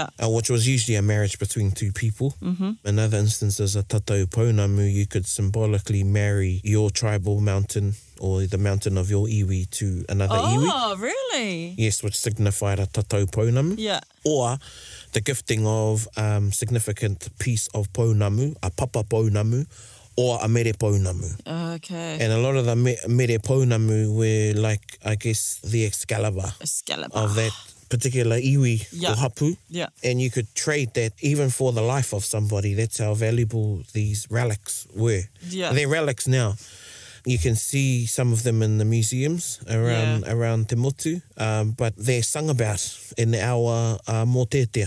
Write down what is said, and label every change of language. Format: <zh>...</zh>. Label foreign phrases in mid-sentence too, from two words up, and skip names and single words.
<en>Which was usually a marriage between two people. In other instances, a</en> <mi>tatau Pounamu,</mi> <en>you could symbolically marry your tribal mountain or the mountain of your iwi to another iwi. Oh, really? Yes, which signified a</en> <mi>tatau Pounamu.</mi> <en>Yeah. Or the gifting of significant piece of Pounamu, a</en> <mi>papa Pounamu,</mi> <en>or a</en> <mi>mere Pounamu.</mi> <en>Okay. And a lot of the</en> <mi>mere Pounamu</mi> <en>were like, I guess, the Excalibur of that particular iwi or hapu. Yeah. And you could trade that even for the life of somebody. That's how valuable these relics were. Yeah. They're relics now. You can see some of them in the museums around Te Motu, but they're sung about in our mōtetea.</en>